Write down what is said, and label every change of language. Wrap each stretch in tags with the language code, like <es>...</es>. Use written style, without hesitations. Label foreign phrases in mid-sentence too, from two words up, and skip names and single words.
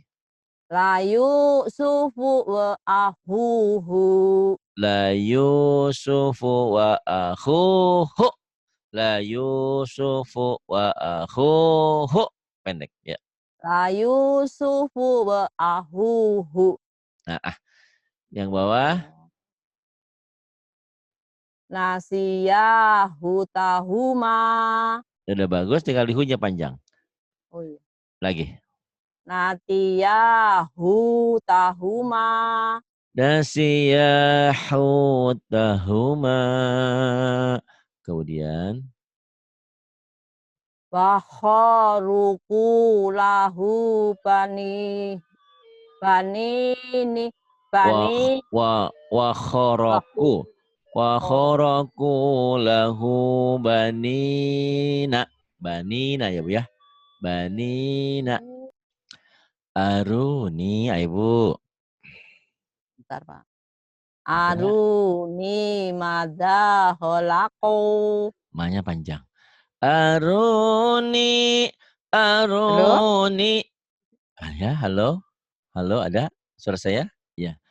<ar>ليوسف وأخوه. ليوسف وأخوه. ليوسف وأخوه.</ar> <id>Pendek ya.</id> <ar>ليوسف وأخوه.</ar> <id>Nah, yang bawah.</id> <ar>نسيا حوتهما.</ar> <id>Udah bagus, tinggal dihunya panjang. Oh iya. Lagi.</id> <ar>نتيا حوتهما. نسيا حوتهما.</ar> <id>Kemudian.</id> <ar>وخرقوا له بني. Bani وخرقوا. وخرقوا له بنين.</ar> <id>Banina ya Bu ya. Banina.</id> <ar>Aruni,</ar> <id>ayo Bu. Bentar Pak.</id> <ar>أروني ماذا خلقوا.</ar> <id>Ma-nya panjang. Aruni. Halo? Ya, halo. Halo, ada suara saya? Ya.</id>